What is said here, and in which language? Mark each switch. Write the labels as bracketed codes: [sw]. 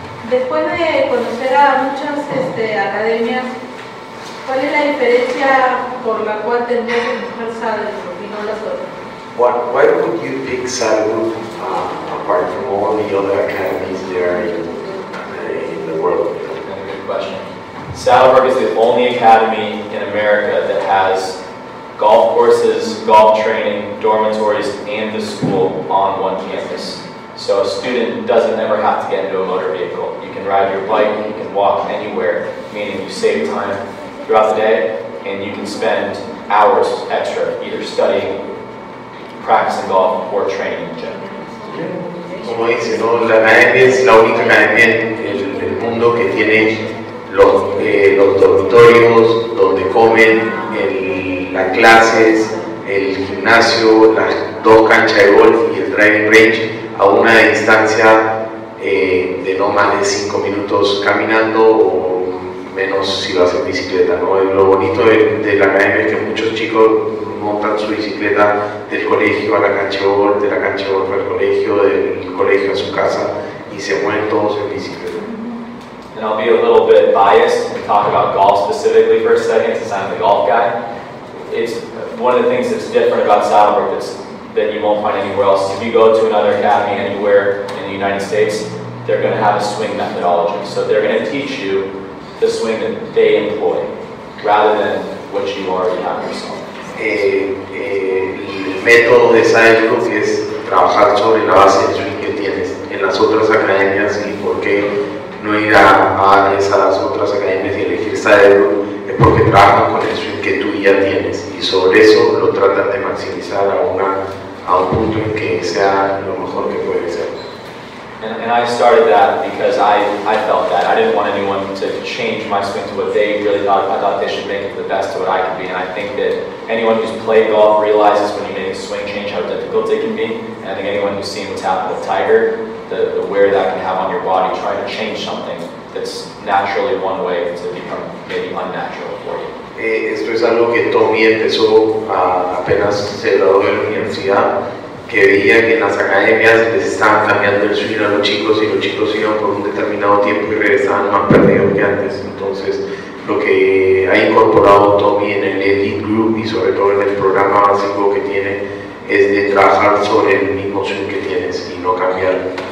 [es] Después de conocer a muchas academias, ¿cuál es la diferencia por la cual tendría que escoger Saddlebrook y no las otras? [en] Why would you pick Saddlebrook apart from all the other academies there in the world? Good question. Saddlebrook is the only academy in America that has golf courses, golf training, dormitories, and the school on one campus. So a student doesn't ever have to get into a motor vehicle. You can ride your bike, you can walk anywhere, meaning you save time throughout the day, and you can spend hours extra either studying, practicing golf, or training in gym. [es] Como dice, ¿no? La academia es la única academia en el mundo que tiene los dormitorios donde comen, las clases, el gimnasio, las 2 canchas de golf y el driving range a una distancia de no más de 5 minutos caminando o menos si vas en bicicleta, ¿no? Lo bonito de la academia es que muchos chicos montan su bicicleta del colegio a la cancha de golf, de la cancha de golf al colegio, del colegio a su casa y se mueven todos en bicicleta. [en] And I'll be a little bit biased and talk about golf specifically for a second since I'm the golf guy. It's one of the things that's different about Saddlebrook that you won't find anywhere else. If you go to another academy anywhere in the United States, they're going to have a swing methodology. So they're going to teach you the swing that they employ rather than what you already have yourself. [es] El método de Saddlebrook es trabajar sobre la base del swing que tienes en las otras academias y por qué no ir a esas otras academias y elegir Saddlebrook es porque trabajan con el swing que tú ya tienes y sobre eso lo tratan de maximizar a un punto en que sea lo mejor que puede ser. [en] And I started that because I felt that. I didn't want anyone to change my swing to what they really thought. I thought they should make it the best to what I could be. And I think that anyone who's played golf realizes when you make a swing change how difficult it can be. And I think anyone who's seen what's happened with Tiger, the wear that can have on your body trying to change something that's naturally one way to become maybe unnatural for you. [es] Esto es algo que Tommy empezó apenas se graduó de la universidad, que veía que en las academias les estaban cambiando el swing a los chicos y los chicos iban por un determinado tiempo y regresaban más perdidos que antes. Entonces, lo que ha incorporado Tommy en el Elite Group y sobre todo en el programa básico que tiene es de trabajar sobre el mismo swing que tienes y no cambiarlo.